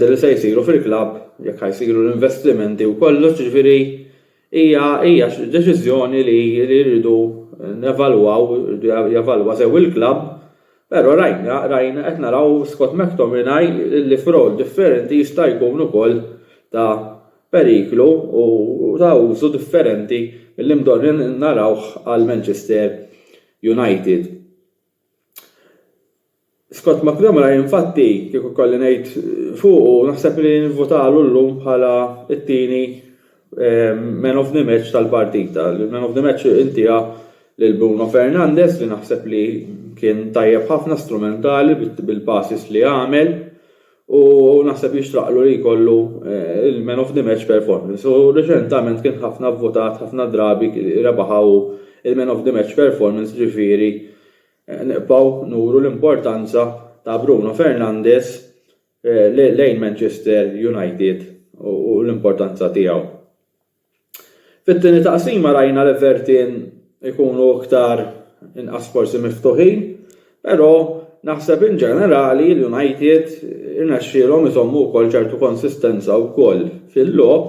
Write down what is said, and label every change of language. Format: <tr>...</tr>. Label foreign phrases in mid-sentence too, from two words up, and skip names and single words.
<mt>li se jsiru fil-klabb, jekk ħajsiru l-investimenti u kollox, ġifieri hija deċiżjoni li jridu nevalwaw, jevalwa sew il-klabb, però rajna qed naraw Scott McTominay li f'rol differenti jista' jkun ukoll ta' periklu u ta' użu differenti milli mdorrin narawh għal Manchester United. Scott McTominay infatti kieku kolli ngħid fuqu naħseb li nivvotalu llum bħala t-tieni</mt> <en>man of the match</en> <mt>tal-partita.</mt> <en>Man of the match</en> <mt>intiha lil Bruno Fernandes li naħseb li kien tajjeb ħafna strumentali bil-passes li għamel u naħseb jixtraqlu li jkollu il-</mt> <en>man of the match performance.</en> <mt>U reċentament kien ħafna votat, ħafna drabi rebaħaw il-</mt> <en>man of the match performance,</en> <mt>ġifieri nibqgħu nuru l-importanza ta' Bruno Fernandes lejn Manchester United u l-importanza tiegħu. Fit-tieni taqsima rajna l-Everton ikunu iktar inqas forsi miftuħin, però naħseb in ġenerali l-United irnexxielhom isommu wkoll ċertu konsistenza wkoll fil-logħob,</mt>